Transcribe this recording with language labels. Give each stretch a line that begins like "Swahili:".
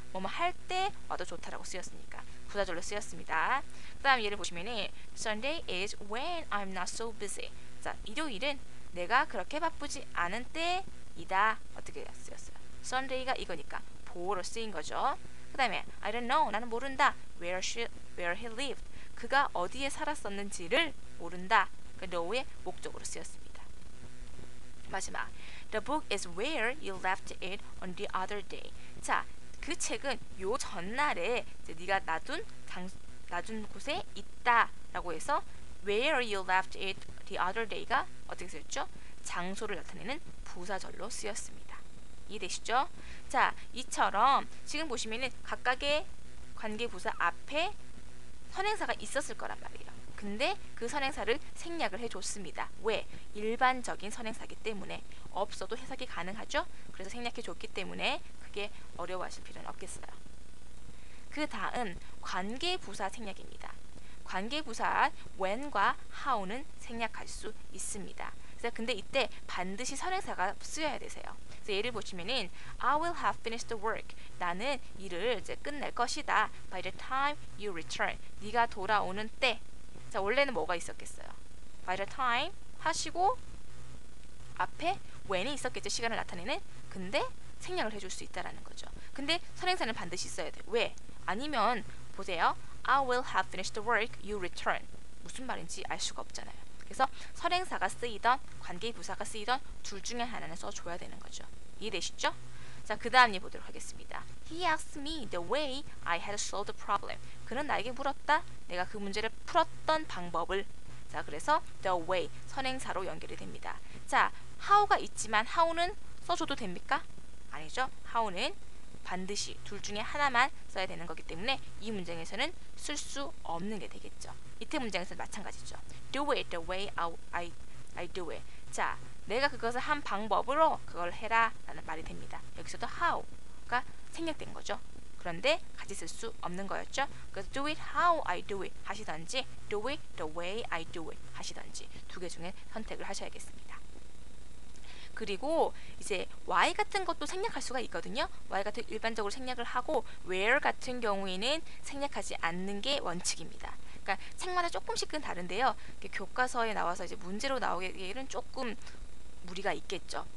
Korean: 뭐뭐 할 때 와도 좋다라고 쓰였으니까 부사절로 쓰였습니다. 그 다음 예를 보시면은
English: Sunday is when I'm not so busy.
Korean: 자, 일요일은 내가 그렇게 바쁘지 않은 때이다. 어떻게 쓰였어요? Sunday가 이거니까 보어로 쓰인 거죠. 그 다음에
English: I don't know.
Korean: 나는 모른다.
English: Where he lived.
Korean: 그가 어디에 살았었는지를 모른다. 그 know의 목적으로 쓰였습니다.
English: 마지막 The book is where you left it on the other day.
Korean: 자, 그 책은 요 전날에 이제 네가 놔둔 곳에 있다라고 해서
English: where you left it the other day
Korean: 가 어떻게 쓰였죠? 장소를 나타내는 부사절로 쓰였습니다. 이해되시죠? 자, 이처럼 지금 보시면은 각각의 관계부사 앞에 선행사가 있었을 거란 말이에요. 근데 그 선행사를 생략을 해줬습니다. 왜? 일반적인 선행사이기 때문에 없어도 해석이 가능하죠. 그래서 생략해줬기 때문에 크게 어려워하실 필요는 없겠어요. 그 다음 관계부사 생략입니다. 관계부사 when과 how는 생략할 수 있습니다. 그래서 근데 이때 반드시 선행사가 쓰여야 되세요. 그래서 예를 보시면은
English: I will have finished the work.
Korean: 나는 일을 이제 끝낼 것이다.
English: By the time you return.
Korean: 네가 돌아오는 때. 자, 원래는 뭐가 있었겠어요? By the time 하시고 앞에 when이 있었겠죠. 시간을 나타내는. 근데 생략을 해줄 수 있다라는 거죠. 근데 선행사는 반드시 써야 돼. 왜? 아니면 보세요.
English: I will have finished the work. You return.
Korean: 무슨 말인지 알 수가 없잖아요. 그래서 선행사가 쓰이던 관계부사가 쓰이던 둘 중에 하나는 써줘야 되는 거죠. 이해되시죠? 자, 그 다음 예 보도록 하겠습니다.
English: He asked me the way I had solved the problem.
Korean: 그는 나에게 물었다. 내가 그 문제를 풀었던 방법을. 자, 그래서 the way 선행사로 연결이 됩니다. 자, how가 있지만 how는 써줘도 됩니까? 아니죠. how는 반드시 둘 중에 하나만 써야 되는 거기 때문에 이 문장에서는 쓸 수 없는 게 되겠죠. 이때 문장에서는 마찬가지죠.
English: Do it the way I do it.
Korean: 자, 내가 그것을 한 방법으로 그걸 해라 라는 말이 됩니다. 여기서도 how가 생략된 거죠. 그런데 같이 쓸 수 없는 거였죠.
English: 그래서 do it how I do it 하시던지 do it the way I do it
Korean: 하시던지 두 개 중에 선택을 하셔야겠습니다. 그리고 이제 y 같은 것도 생략할 수가 있거든요. y 같은 일반적으로 생략을 하고 where 같은 경우에는 생략하지 않는 게 원칙입니다. 그러니까 책마다 조금씩은 다른데요. 교과서에 나와서 이제 문제로 나오기에는 조금 무리가 있겠죠.